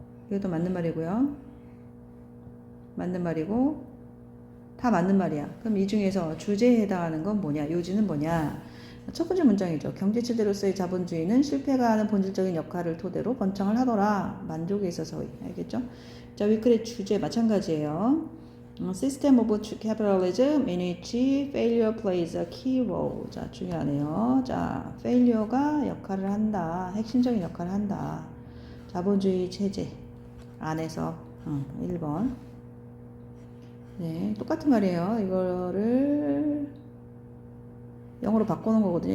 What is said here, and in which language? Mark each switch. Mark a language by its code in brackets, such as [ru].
[ko] 이것도 맞는 말이고요. 맞는 말이고 다 맞는 말이야. 그럼 이 중에서 주제에 해당하는 건 뭐냐? 요지는 뭐냐? 첫 번째 문장이죠. 경제체제로서의 자본주의는 실패가 하는 본질적인 역할을 토대로 번창을 하더라. 만족에 있어서. 알겠죠? 자, 위클의 주제 마찬가지예요. [en] System of capitalism in which failure plays a key role. [ko] 자, 중요하네요. 자, failure가 역할을 한다. 핵심적인 역할을 한다. 자본주의 체제 안에서 1번. 네, 똑같은 말이에요. 이거를 영어로 바꾸는 거거든요.